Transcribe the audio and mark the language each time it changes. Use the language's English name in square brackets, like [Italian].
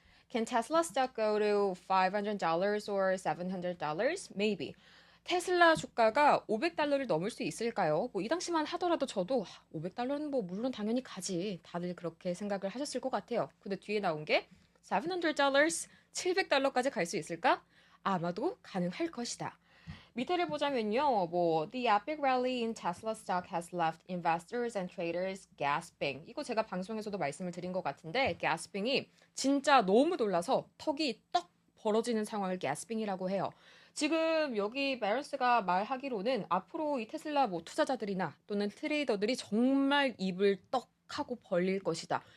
[English] Can Tesla stock go to $500 or $700? Maybe. [Korean] 테슬라 주가가 500달러를 넘을 수 있을까요? 뭐 이 당시만 하더라도 저도 500달러는 뭐 물론 당연히 가지. 다들 그렇게 생각을 하셨을 것 같아요. 근데 뒤에 나온 게 $700, 700달러까지 갈 수 있을까? 아마도 가능할 것이다. [English] 밑에를 보자면요, 뭐 The epic rally in Tesla stock has left investors and traders gasping. [Korean] 이거 제가 방송에서도 말씀을 드린 것 같은데, gasping이 진짜 너무 놀라서 턱이 떡 벌어지는 상황을 gasping이라고 해요. 지금 여기 바런스가 말하기로는 앞으로 이 테슬라 뭐 투자자들이나 또는 트레이더들이 정말 입을 떡 하고 벌릴 것이다.